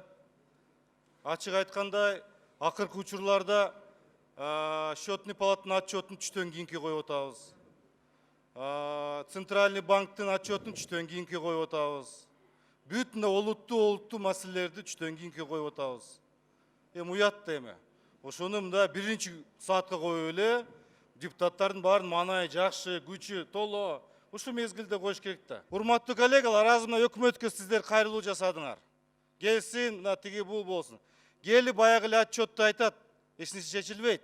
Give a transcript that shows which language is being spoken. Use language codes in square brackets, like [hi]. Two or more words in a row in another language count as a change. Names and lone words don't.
[kk] Açık айтқандай, ақырғы учурларда [ru] счетный палатаның [kk] отчетін түштен кейінге қойып отырабыз. [ru] Центральный банктың [kk] отчетін түштен кейінге қойып отырабыз. Бүтін олутты мәселелерді түштен кейінге қойып отырабыз. [ky] Уятты эме. Ошону мында биринчи саатка коюп эле депутаттардын баарын манай жакшы, күчү толо ушу мезгилде коюш керек да. Урматтуу коллегалар, азыр мына өкмөткө сиздер кайрылуу жасадыңар. Келсин, мына тиги бул болсун. Келип баягы эле отчетту айтат, эч нерсе чечилбейт.